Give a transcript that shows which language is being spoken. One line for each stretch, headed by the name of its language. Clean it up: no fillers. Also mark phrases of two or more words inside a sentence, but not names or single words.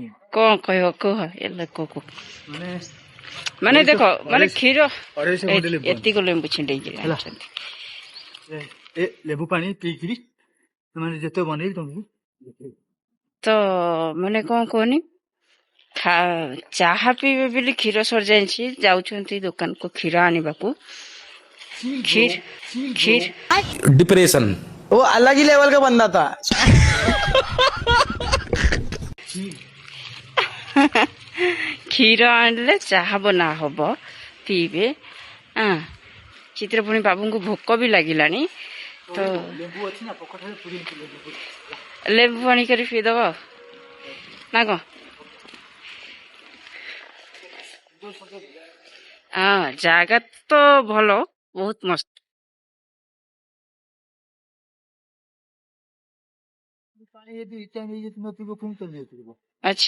Odia: କଣ କହିବ କୁହ ଏ ଲୋକକୁ ମାନେ ଦେଖ ମାନେ କ୍ଷୀର ଏତିକି ଲେମ୍ବୁ ଛିଣ୍ଡେଇକିରି ଆଣିଛନ୍ତି ଏ ଲେମ୍ବୁ ପାଣି ପିଇକିରି ସେମାନେ ଯେତେ ବନେଇବି ତମକୁ ତ ମାନେ କଣ କୁହନି ଚାହା ପିଇବେ ବୋଲି କ୍ଷୀର ସରିଯାଇଛି ଯାଉଛନ୍ତି ଦୋକାନକୁ କ୍ଷୀର ଆଣିବାକୁ खीर
Hindi: डिप्रेशन वो अलग ही लेवल का बंदा था
Odia: କ୍ଷୀର ଆଣିଲେ ଚାହା ବନା ହବ ପିଇବେ ଚିତ୍ର ପୁଣି ବାବୁଙ୍କୁ ଭୋକ ବି ଲାଗିଲାଣି ତ ଲେମ୍ବୁ ପାଣି କରି ପିଇଦବ ନା କଣ ହଁ ଜାଗା ତ ଭଲ ବହୁତ ମସ୍ତ ଆଚ୍ଛା